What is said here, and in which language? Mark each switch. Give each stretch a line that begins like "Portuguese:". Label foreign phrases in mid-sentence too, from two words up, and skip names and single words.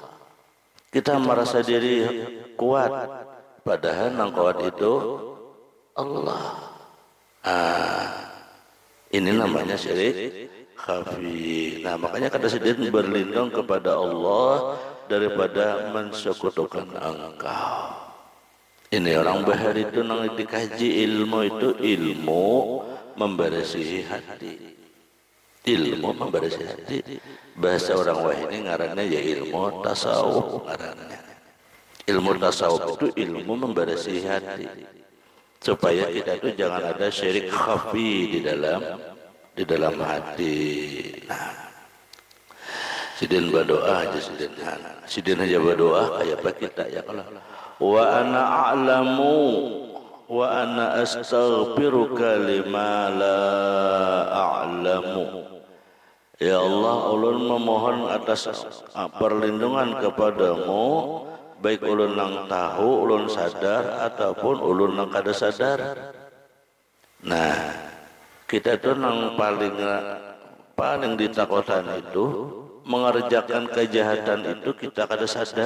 Banjar: Kita merasa diri kuat, padahal yang kuat itu Allah. Ini namanya syirik khafi. Nah, makanya kata sidin berlindung kepada Allah daripada mensekutukan engkau. Ini orang bahar itu nang dikaji ilmu itu, ilmu membersihi hati. Ilmu membersihi hati. Bahasa orang wahini ngarannya ya ilmu tasawuf ngarannya. Ilmu tasawuf itu ilmu membersihi hati, supaya kita itu jangan ada syirik khafi di dalam hati. Nah, sidin berdoa aja sidin aja berdoa kayak apa kita ya kalau
Arabic: وأنا أعلم وأنا أستغفرك لما لا أعلم.
Banjar: Ya Allah, ulun memohon atas perlindungan kepadamu, baik ulun nang tahu, ulun sadar, ataupun ulun nang kada sadar. Nah, kita itu nang paling ditakutan itu mengerjakan kejahatan itu kita kada sadar.